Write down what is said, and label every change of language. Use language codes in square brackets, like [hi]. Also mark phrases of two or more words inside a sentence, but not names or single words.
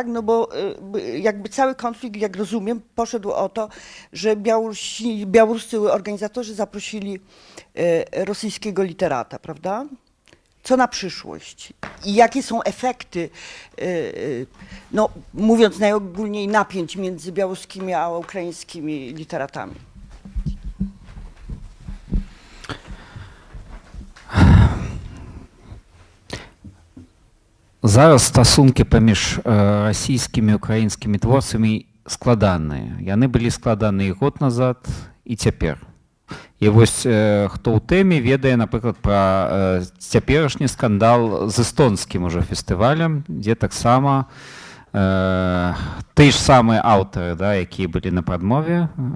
[pl] No bo jakby cały konflikt, jak rozumiem, poszedł o to, że białoruscy organizatorzy zaprosili rosyjskiego literata, prawda? Co na przyszłość? I jakie są efekty, no, mówiąc najogólniej, napięć między białoruskimi a ukraińskimi literatami? [be] Зараз стасункі паміж расійскімі і украінскімі творцамі складаныя. Яны былі складаныя і год назад, і цяпер. І вось хто ў тэме ведае, напрыклад, пра цяперашні скандал з эстонскім ужо фестывалем, дзе таксама тыя ж самыя аўтары, да, якія былі на прадмове.